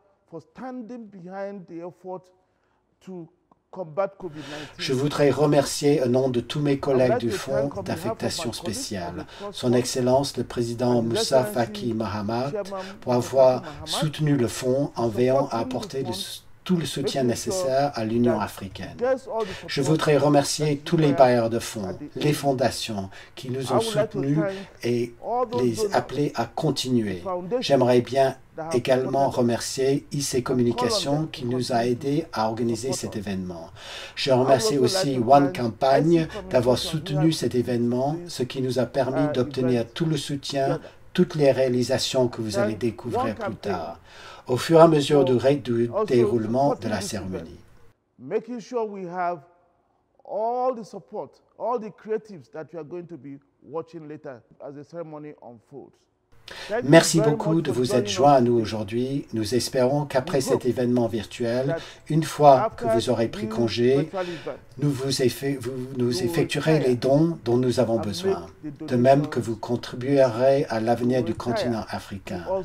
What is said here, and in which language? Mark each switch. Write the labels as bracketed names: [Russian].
[English] For standing behind the effort to combat COVID-19. [French] Je voudrais remercier au nom de tous mes collègues du Fonds d'affectation spéciale, Son Excellence le Président Moussa Faki Mahamat, pour avoir soutenu le Fonds en veillant à apporter tout le soutien nécessaire à l'Union africaine. Je voudrais remercier tous les bailleurs de fonds, les fondations qui nous ont soutenus et les appeler à continuer. J'aimerais bien également remercier IC Communication qui nous a aidés à organiser cet événement. Je remercie aussi One Campagne d'avoir soutenu cet événement, ce qui nous a permis d'obtenir tout le soutien, toutes les réalisations que vous allez découvrir plus tard, au fur et à mesure du déroulement de la cérémonie. [English] Making sure we have all the support, all the creatives that we are going to be watching later as the ceremony unfolds. [French] Merci beaucoup de vous être joints à nous aujourd'hui. Nous espérons qu'après cet événement virtuel, une fois que vous aurez pris congé, nous effectuerez les dons dont nous avons besoin, de même que vous contribuerez à l'avenir du continent africain.